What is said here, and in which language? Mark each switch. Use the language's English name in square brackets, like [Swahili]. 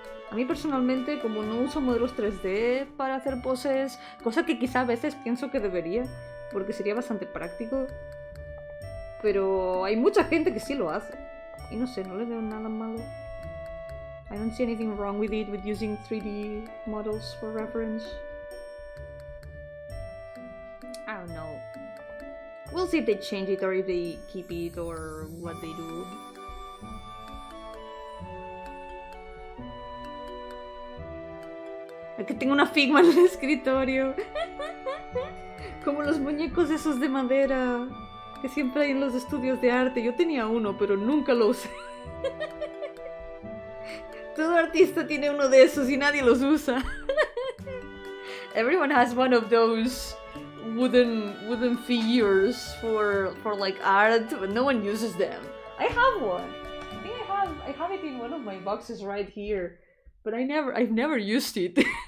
[Spanish] A mí personalmente, como no uso modelos 3D para hacer poses, cosa que quizá a veces pienso que debería, porque sería bastante práctico. Pero hay mucha gente que sí lo hace. Y no sé, no le veo nada malo. [English] I don't see anything wrong with it, with using 3D models for reference. I don't know. We'll see if they change it or if they keep it or what they do. [Spanish] Es que tengo una Figma en el escritorio. Como los muñecos esos de madera que siempre hay en los estudios de arte. Yo tenía uno, pero nunca lo usé. Todo artista tiene uno de esos y nadie los usa. [English] Everyone has one of those wooden figures for like art, but no one uses them. I have one. I think I have it in one of my boxes right here, but I've never used it.